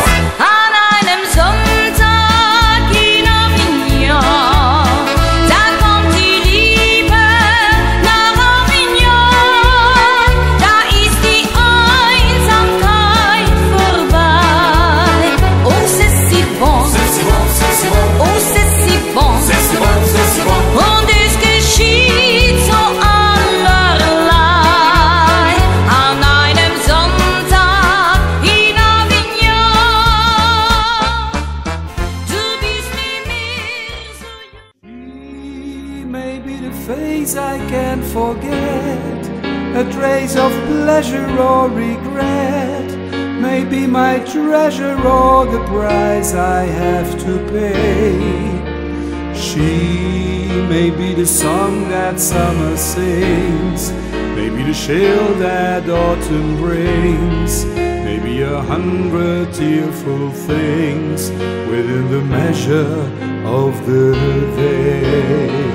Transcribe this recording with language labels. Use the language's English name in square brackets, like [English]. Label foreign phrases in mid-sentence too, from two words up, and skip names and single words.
[German] An einem Sonntag in Avignon, da kommt die Liebe nach Avignon. Da ist die Einsamkeit vorbei. [French] Oh, c'est si bon, oh, c'est si bon, [German] und es geschieht so allerlei. An einem Sonntag in Avignon, du bist nie mehr so jung. [English] She may be the face I can't forget, a trace of pleasure or regret, may be my treasure or the price I have to pay. She may be the song that summer sings, maybe the chill that autumn brings, maybe 100 tearful things within the measure of the day.